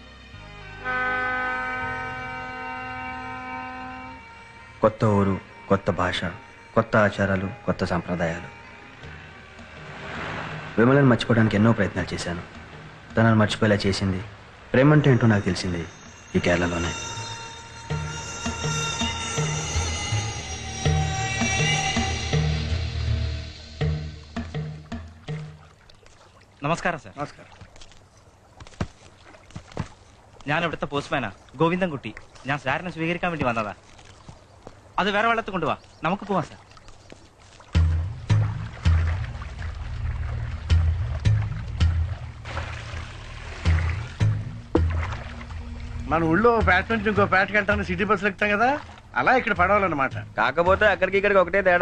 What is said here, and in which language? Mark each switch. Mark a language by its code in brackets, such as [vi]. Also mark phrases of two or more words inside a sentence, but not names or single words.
[te] కొత్త ఊరు, కొత్త భాష, కొత్త ఆచారాలు, కొత్త సాంప్రదాయాలు. విమలను మర్చిపోవడానికి ఎన్నో ప్రయత్నాలు చేశాను. తనను మర్చిపోయేలా చేసింది, ప్రేమంటే ఏంటో నాకు తెలిసింది ఈ కేరళలోనే. [ml] നമസ്കാരം സാർ. നമസ്കാരം. ഞാൻ ഇവിടുത്തെ പോസ്റ്റ്മാനാ ഗോവിന്ദൻകുട്ടി. ഞാൻ സാറിനെ സ്വീകരിക്കാൻ വേണ്ടി വന്നതാ. അത് വേറെ വെള്ളത്തിൽ കൊണ്ടുപോവാ, നമുക്ക് പോവാം സാർ. [te] మన ఊళ్ళో పేట నుంచి ఇంకో పేటకి వెళ్తాను సిటీ బస్సులు ఎక్కుతాం కదా, అలా ఇక్కడ పడవాలన్నమాట. కాకపోతే అక్కడికి ఇక్కడికి ఒకటే తేడా.